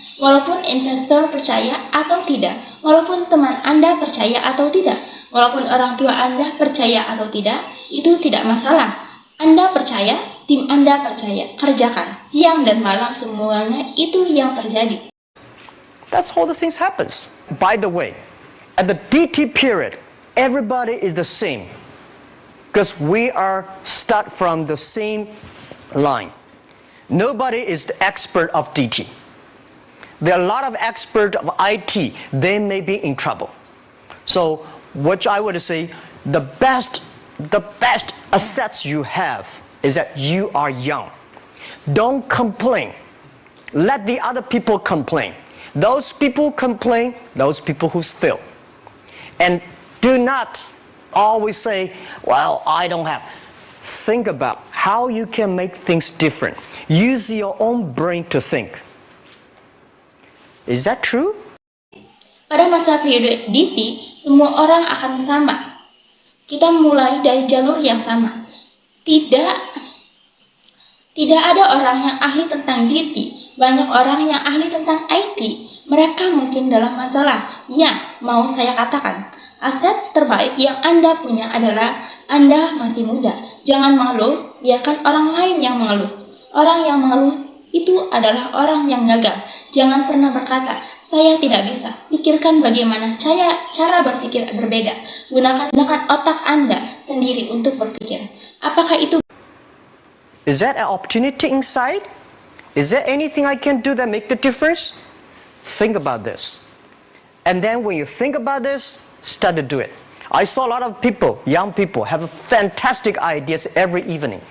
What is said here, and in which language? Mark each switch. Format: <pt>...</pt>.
<id>Walaupun investor percaya atau tidak, walaupun teman Anda percaya atau tidak, walaupun orang tua Anda percaya atau tidak, itu tidak masalah. Anda percaya, tim Anda percaya, kerjakan. Siang dan malam semuanya itu yang terjadi.</id> <en>That's how the things happens. By the way, at the DT period, everybody is the same. Because we are start from the same line. Nobody is the expert of DT. There are a lot of experts of IT. They may be in trouble. So, what I would say, the best assets you have is that you are young. Don't complain. Let the other people complain. Those people complain, those people who fail. And do not always say, well, I don't have. Think about how you can make things different. Use your own brain to think. Is that true?</en> <id>Pada masa periode DT, semua orang akan sama. Kita mulai dari jalur yang sama. Tidak ada orang yang ahli tentang DT. Banyak orang yang ahli tentang IT. Mereka mungkin dalam masalah. Ya, mau saya katakan, aset terbaik yang Anda punya adalah Anda masih muda. Jangan mengeluh, biarkan orang lain yang mengeluh. Orang yang mengeluh itu adalah orang yang gagal. Jangan pernah berkata, saya tidak bisa. Pikirkan bagaimana cara berpikir berbeda. Gunakan otak Anda sendiri untuk berpikir. Apakah itu?</id> <en>Is that an opportunity inside? Is there anything I can do that make the difference? Think about this. And then when you think about this, start to do it. I saw a lot of people, young people, have fantastic ideas every evening.</en>